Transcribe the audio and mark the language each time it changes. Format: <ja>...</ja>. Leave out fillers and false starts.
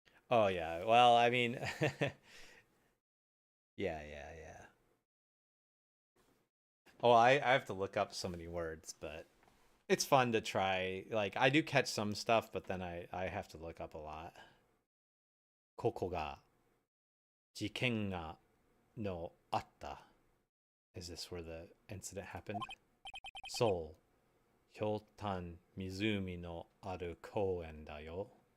<en>Oh yeah. Well, I mean, yeah, yeah, yeah. Oh, I have to look up so many words, but it's fun to try. Like I do catch some stuff, but then I have to look up a lot.</en> <ja>ここが事件がのあった.</ja> <en>Is this where the incident happened?</en> <ja>そう。ひょうたん湖のある公園だよ.</ja>